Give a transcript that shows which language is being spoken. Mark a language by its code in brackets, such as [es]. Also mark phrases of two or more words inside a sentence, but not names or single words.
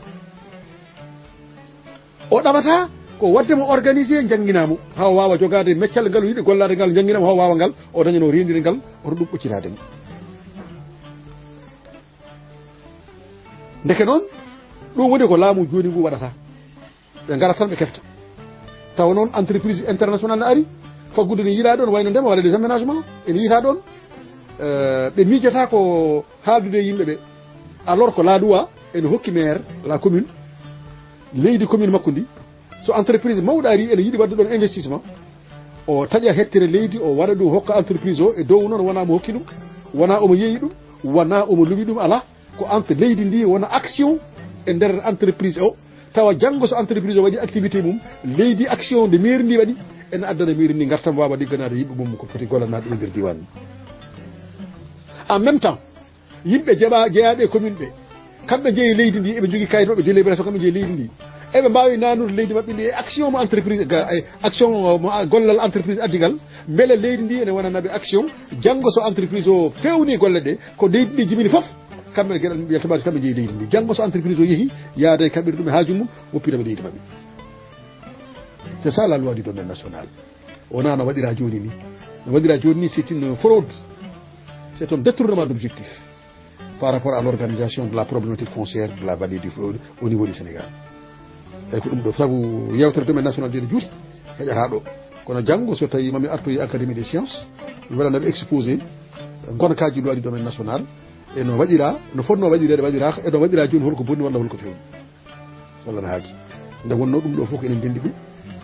[ff] o ɗamata ko waddemo organisé jangguinamo ha wawa jogade meccal ngal yiɗi gollade ngal jangguinamo ha wawa ngal o dañano rendiri ngal oto ɗum ɓoccitademo ndeke noon ɗum woni ko laamu joni ngu waɗata ɓe garat tan ɓe kefta tawa noon [fr] entreprise international [ff] ne ari faggude ne yiiɗa ɗon wayno ndema walla [fr] des aménagement [ff] ene yiita ɗon ɓe miijata ko haaldude yimɓe ɓe [fr] alors que la loi [ff] ene hokki [fr] maire la commune [ff] leydi commune makko ndi so entreprise mawɗo ari ene yiiɗi wadde ɗon investissement o taƴa hettire leydi o waɗa ɗum hokka entreprise o e dow noon wona mo hokki ɗum wona omo yeeyi ɗum wona omo luwi ɗum ala ko entre leydi ndi wona action e nder entreprise o tawa janngo so entreprise o waɗi activité mum leydi [fr] action de mairie [ff] ndi waɗi ene addana mairie ndi gartam wawa ligganade yimɓe mum ko foti gollanaɗe ɗum nder diwan [fr] en même temps [ff] yimɓe jeeyaɓe commune ɓe kamɓe jeeyi leydi ndi eɓe jogui kayit maɓe délibération kamɓe jeeyi leydi ndi eɓe mbawi nanude leydi mabɓe ndi action mo entreprise action mo gollal entreprise addigal beele leydi ndi ene wonanaɓe action janggo so entreprise o fewni golle ɗe ko leydi ndi jibini foof kamɓe gueɗal mbiya toɓaji kamɓe jeeyi leydi ndi janggo so entreprise o yeehi yaada e kaɓɓire ɗum e haaju mum woppiraɓe leydi mabɓe [fr] c'est ça la loi du domaine national [ff] wona no waɗira joni ni no waɗira joni ni [fr] c'est une fraude c'est un détournement d'objectif par rapport à l'organisation de la problématique foncière de la vallée du fleuve au niveau du Sénégal [ff] eyi ko ɗum ɗo sabu yewtere [fr] domaine national de [ff] juuti heƴata ɗo kono janngo so tawi mami artoyi [fr] académie des sciences [ff] mi waɗanaɓe exposé gonkaji [fr] loi du domaine national [ff] e no waɗira no fonno waɗirede waɗiraka e no waɗira joni holko bonni walla holko fewni walla no haaji nde wonno ɗum ɗo fof ko enen ndendi ɗum so